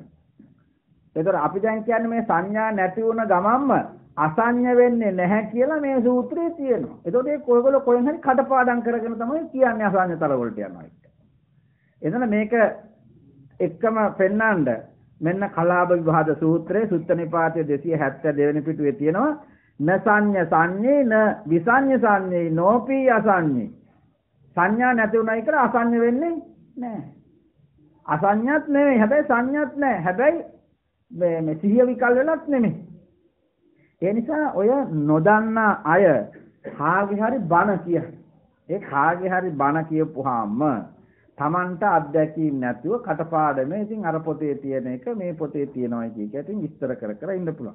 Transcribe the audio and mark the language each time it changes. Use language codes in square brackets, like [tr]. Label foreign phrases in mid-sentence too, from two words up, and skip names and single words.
[si] ඒතර අපි දැන් කියන්නේ මේ සංඥා නැති වුණ ගමන්ම අසංඥ වෙන්නේ නැහැ කියලා මේ සූත්‍රයේ තියෙනවා. ඒතකොට ඒ කොයගොල්ලෝ කොහෙන් හරි කඩපාඩම් කරගෙන තමයි කියන්නේ අසංඥතර වලට යනවා කියලා. එතන මේක එක්කම පෙන්නන්න මෙන්න කලාප විවාද සූත්‍රයේ සුත්ත නිපාතයේ 272 වෙනි පිටුවේ තියෙනවා [pi] න සංඤ සංඤේ න විසංඤ සංඤේ නෝපි අසංඤේ. [si] සංඥා නැති උනායි කියලා අසංඤ වෙන්නේ නැහැ. අසංඥත් නෙමෙයි හැබැයි සංඥත් නැහැ. හැබැයි මේ සිහිය විකල් වෙලත් නෙමෙයි. ඒ නිසා ඔය නොදන්නා අය කාගේ හරි බණ කියන්නේ. ඒ කාගේ හරි බණ කියපුවාම Tamanta අත්දැකීම් නැතුව කටපාඩමේ ඉතින් අර පොතේ තියෙන එක මේ පොතේ තියෙනවා කියක ඉතින් විස්තර කර කර ඉන්න පුළුවන්.